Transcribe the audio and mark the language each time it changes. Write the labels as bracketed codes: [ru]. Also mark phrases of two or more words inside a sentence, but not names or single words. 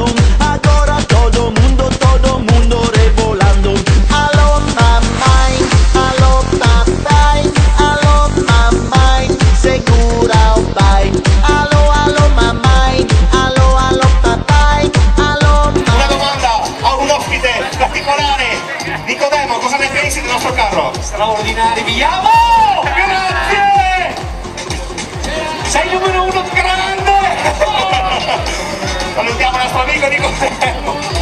[pt] Agora todo mundo rebolando. Alô mamãe, alô papai, alô mamãe, segura o pai. Alô mamãe, alô papai, alô mamãe. [it] Una domanda a un ospite particolare. Nicodemo, cosa ne pensi del nostro carro? Straordinario, viviamo! Grazie! Sei il numero uno grande! Salutiamo il nostro amico Nicodemo.